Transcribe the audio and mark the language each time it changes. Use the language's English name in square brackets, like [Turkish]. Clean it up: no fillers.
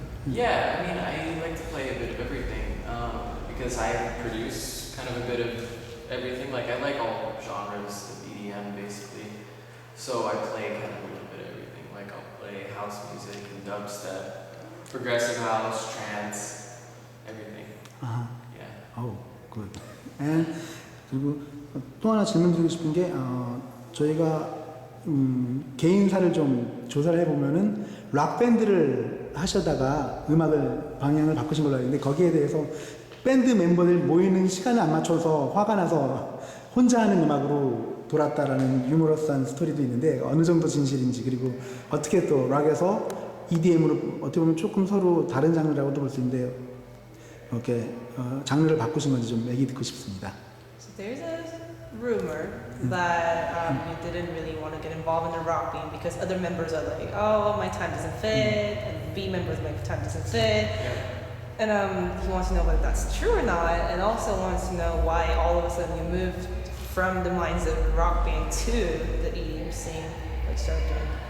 [English] Yeah, I mean, I like to play a bit of everything because I produce kind of a bit of everything. Like, I like all genres of EDM, basically. So I play kind of a little bit of everything. Like, I'll play house music and dubstep, progressive house, trance, everything. Yeah. Oh, good. [Korean] And 그리고 또 하나 질문 드리고 싶은 게 저희가 개인사를 좀 조사를 해보면은 락 밴드를 하시다가 음악을 방향을 바꾸신 걸로 알고 있는데 거기에 대해서 밴드 멤버들 모이는 시간을 안 맞춰서 화가 나서 혼자 하는 음악으로 돌았다라는 유머러스한 스토리도 있는데 어느 정도 진실인지 그리고 어떻게 또 락에서 EDM으로 어떻게 보면 조금 서로 다른 장르라고도 볼 수 있는데 이렇게 장르를 바꾸신 건지 좀 얘기 듣고 싶습니다. [English] So there's a rumor that you didn't really want to get involved in the rock band because other members are like, oh, my time doesn't fit, and B members, my time doesn't fit. And he wants to know whether that's true or not, and also wants to know why all of a sudden you moved from the minds of the rock band to the EDM scene, like started doing.